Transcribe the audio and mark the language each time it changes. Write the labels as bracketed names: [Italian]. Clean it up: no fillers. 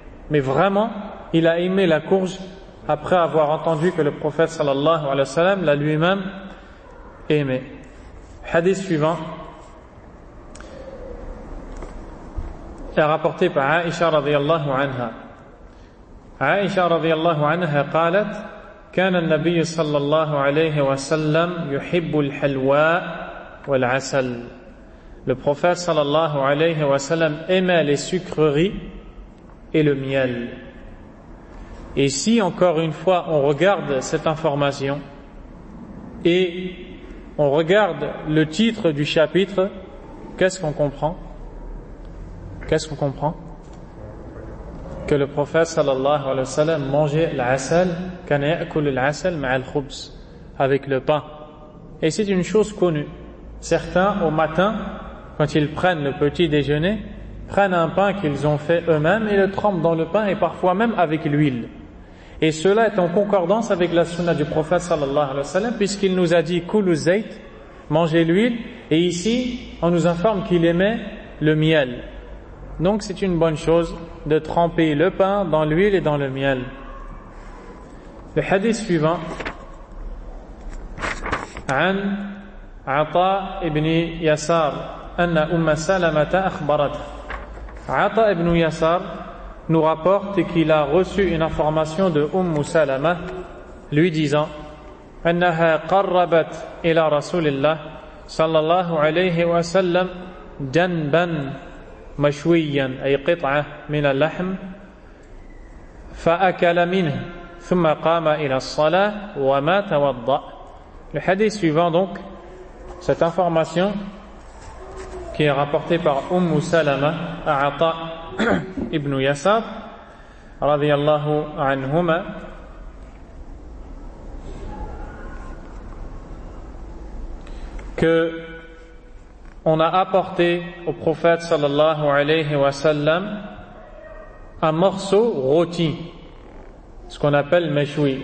[French] Mais vraiment, il a aimé la courge après avoir entendu que le prophète sallallahu alayhi wa sallam l'a lui-même aimé. Hadith suivant est rapporté par Aisha radiallahu anha. [Arabic] عائشة رضي الله عنها قالت كان النبي صلى الله عليه وسلم يحب الحلوى والعسل. [French] Le prophète صلى الله عليه وسلم aimait les sucreries et le miel. Et si encore une fois on regarde cette information et on regarde le titre du chapitre, qu'est-ce qu'on comprend? Qu'est-ce qu'on comprend? Que le prophète sallallahu alayhi wa sallam mangeait l'asal, [Arabic] kana ya'kul l'asal ma'a l'khubz, [French] avec le pain. Et c'est une chose connue. Certains, au matin, quand ils prennent le petit déjeuner, prennent un pain qu'ils ont fait eux-mêmes et le trempent dans le pain et parfois même avec l'huile. Et cela est en concordance avec la sunna du prophète sallallahu alayhi wa sallam, puisqu'il nous a dit [Arabic] kulu zayt, [French] mangez l'huile, et ici, on nous informe qu'il aimait le miel. Donc c'est une bonne chose de tremper le pain dans l'huile et dans le miel. Le hadith suivant [Arabic] عن عطاء ابن يسار أن أم سلمة أخبرته. عطاء ابن يسار [French] nous rapporte qu'il a reçu une information de [Arabic] أم سلمة [French] lui disant [Arabic] أنها قربت إلى رسول الله صلى الله عليه وسلم جنبا مشويا أي قطعة من اللحم فأكل منه ثم قام إلى الصلاة وما توضأ. [French] Le hadith suivant donc, cette information qui est rapportée par Umm Salama à Ata ibn Yasab radiyallahu anhuma, que on a apporté au prophète sallallahu alayhi wa sallam un morceau rôti, ce qu'on appelle meshoui.